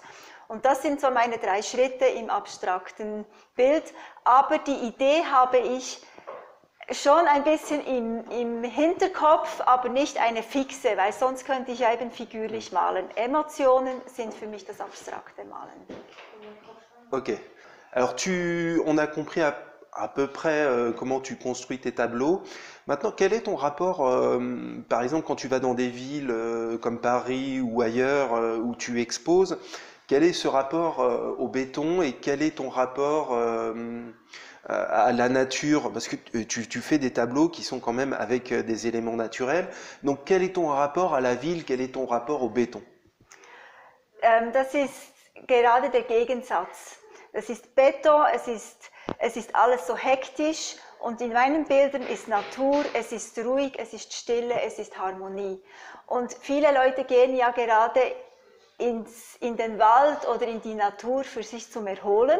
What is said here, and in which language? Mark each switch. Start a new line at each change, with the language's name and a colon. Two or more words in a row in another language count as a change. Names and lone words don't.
German: Und das sind so meine 3 Schritte im abstrakten Bild, aber die Idee habe ich schon ein bisschen im Hinterkopf, aber nicht eine fixe, weil sonst könnte ich ja eben figürlich malen. Emotionen sind für mich das abstrakte Malen. Ok.
French: Alors, on a compris à peu près comment tu construis tes tableaux. Maintenant, quel est ton rapport, par exemple, quand tu vas dans des villes comme Paris ou ailleurs où tu exposes, quel est ce rapport au béton et quel est ton rapport à la nature? Parce que tu fais des tableaux qui sont quand même avec des éléments naturels. Donc, quel est ton rapport à la ville? Quel est ton rapport au béton?
German: Das ist gerade der Gegensatz. Das ist Beton, es ist alles so hektisch und in meinen Bildern ist Natur, es ist ruhig, es ist Stille, es ist Harmonie. Und viele Leute gehen ja gerade in den Wald oder in die Natur für sich zum Erholen.